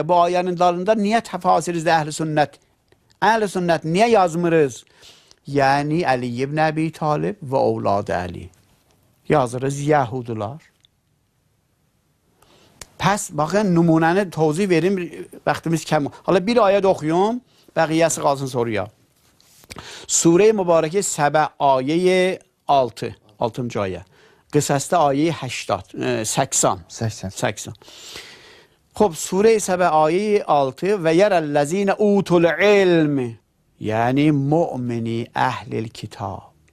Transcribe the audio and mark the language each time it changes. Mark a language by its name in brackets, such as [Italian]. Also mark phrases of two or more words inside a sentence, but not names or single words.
[Azerbaijani] Bu ayənin dalında niyə təfasirizdə əhl-i sünnət? Əhl-i sünnət niyə yazmırız? Yəni Əli ibn Əbi Talib və ovladı Əli. Yazırız Yahudular. Pəs, baxın, nümunəni tozih verim, vaxtımız kəm. Hala bir ayət oxuyum, bəqiyyəsi qalsın soruya. Sure-i Mübarəkə Səbə ayə 6, 6-cı ayə. Qısasda ayə 80. Xob, Sure-i Səbə ayə 6 [Arabic] ويرى الذين أوتوا العلم, [Azerbaijani] yəni mü'mini əhlil kitab.